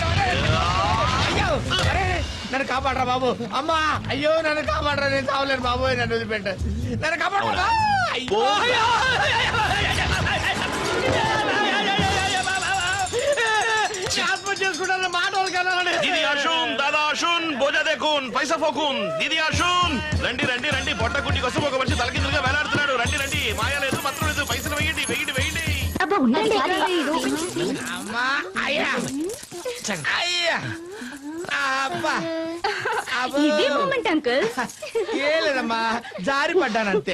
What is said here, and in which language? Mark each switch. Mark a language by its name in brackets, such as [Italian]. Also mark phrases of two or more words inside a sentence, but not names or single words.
[Telugu] అయ్యో అరే నన్ను కాపాడరా బాబు. అమ్మా అయ్యో నన్ను కాపాడరా, నేను చావలేను బాబు. నన్ను వదిలిపెట్ట, నన్ను కాపాడరా. ఆత్మహత్య చేసుకుంటాను మాట [Bangla] দিদি আসুন, দাদা আসুন, বোঝা দেখুন, পয়সা ফোকুন. দিদি আসুন, [Telugu] రండి రండి రండి. బొట్ట గుడ్డి కోసం ఒక మనిషి తలకిందులుగా వేలాడుతున్నాడు. రండి రండి. మాయ లేదు, మంత్రం లేదు. పైసలు వేయండి వేయండి వేయండి. అమ్మా అయ్యా అయ్యా అబ్బా అంకుల్ ఏ లేదమ్మా, జారి పడ్డానంతే.